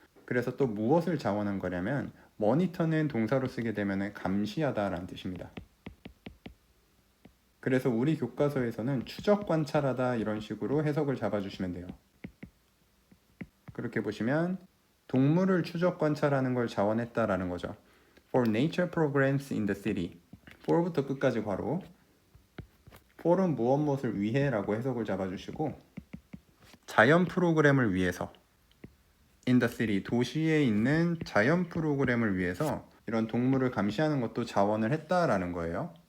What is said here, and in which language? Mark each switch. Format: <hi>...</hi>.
<ko>그래서 또 무엇을 자원한 거냐면 monitor는 동사로 쓰게 되면 감시하다 라는 뜻입니다. 그래서 우리 교과서에서는 추적 관찰하다 이런 식으로 해석을 잡아주시면 돼요. 그렇게 보시면 동물을 추적 관찰하는 걸 자원했다라는 거죠.</ko> <en>For nature programs in the city.</en> <ko>for부터 끝까지 괄호. for은 무엇을 위해라고 해석을 잡아주시고, 자연 프로그램을 위해서,</ko> <en>in the city,</en> <ko>도시에 있는 자연 프로그램을 위해서 이런 동물을 감시하는 것도 자원을 했다라는 거예요.</ko>